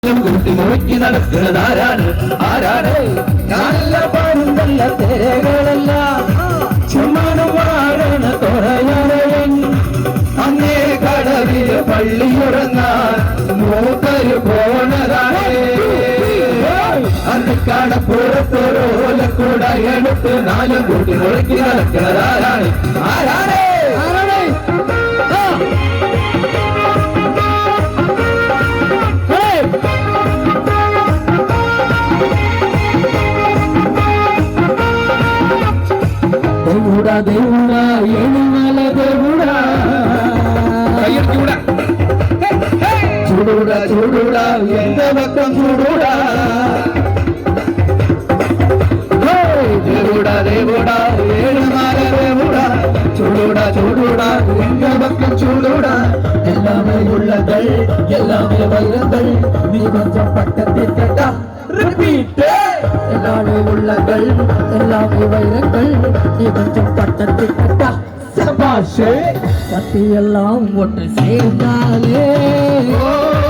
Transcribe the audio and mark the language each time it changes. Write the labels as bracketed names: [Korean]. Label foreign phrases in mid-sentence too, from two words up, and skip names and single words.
[Malayalam] കൂട്ടി മുറുക്കി നടക്കുന്നതാരാണ് ആരാണ് നല്ല പാടും നല്ല തിരകളെല്ലാം ചുമടുവാഴണ തുറയറയൻ അങ്ങേ കടവില് പള്ളിയുറങ്ങാൻ മൂക്കര് പോണതാണ് അന്ന് കടപ്പുറത്തൊരോലക്കൂട എടുത്ത് നാലും കൂട്ടി മുറുക്കി നടക്കുന്നതാരാണ് ആരാണ് [Telugu] దేవుడా దేవుడా ఏడుమల దేవుడా చూడుడా చూడుడా ఎంత పక్కం చూడుడా దేవుడా దేవుడా ఏడుమల దేవుడా చూడుడా చూడుడా [Tamil] எங்க பக்கம் చూడుడా எல்லாமே உள்ளங்கள் எல்லாமே வைரங்கள் நீ கொஞ்சம் பக்கத்தில் கேட்டா ரிப்பீட் எல்லாமே உள்ளங்கள் எல்லாமே வைரங்கள் நீ கொஞ்சம் பட்டத்தில் கேட்டா சபாஷே பத்தி எல்லாம் ஒன்று சேர்ந்தாலே